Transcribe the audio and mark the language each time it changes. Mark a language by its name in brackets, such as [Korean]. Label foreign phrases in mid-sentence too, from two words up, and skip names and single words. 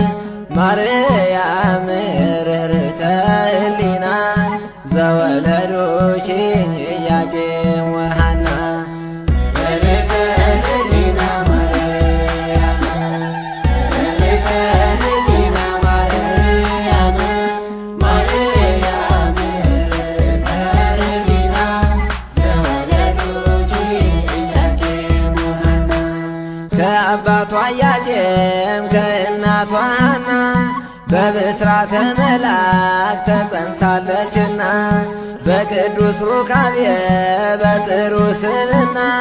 [Geez] ማርያም ርኅርኅተ ሕሊና ዘወለዱኪ ኢያቄም ወሐና ርኅርኅተ ሕሊና ማርያም ርኅርኅተ ሕሊና ማርያም ማርያም ርኅርኅተ ሕሊና ዘወለዱኪ ኢያቄም ወሐና [Amharic] ከአባቷ ኢያቄም ከእናቷ ሐና በብስራተ መልአክ ተጸንሳለችና በቅዱስ ሩካቤ በጥሩ ስብዕና